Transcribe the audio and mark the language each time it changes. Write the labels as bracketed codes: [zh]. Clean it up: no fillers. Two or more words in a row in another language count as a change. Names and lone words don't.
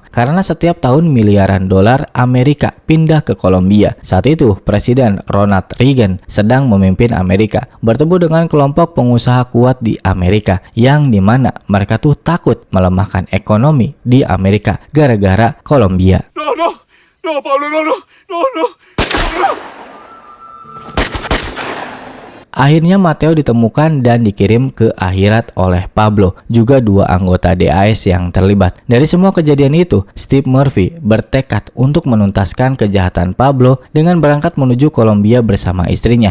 [id] Karena setiap tahun miliaran dolar Amerika pindah ke Kolombia. Saat itu Presiden Ronald Reagan sedang memimpin Amerika, bertemu dengan kelompok pengusaha kuat di Amerika, yang dimana mereka tuh takut melemahkan ekonomi di Amerika gara-gara Kolombia. [es] No, Pablo, no. [id] Akhirnya Mateo ditemukan dan dikirim ke akhirat oleh Pablo, juga 2 anggota DAS yang terlibat. Dari semua kejadian itu, Steve Murphy bertekad untuk menuntaskan kejahatan Pablo dengan berangkat menuju Kolombia bersama istrinya.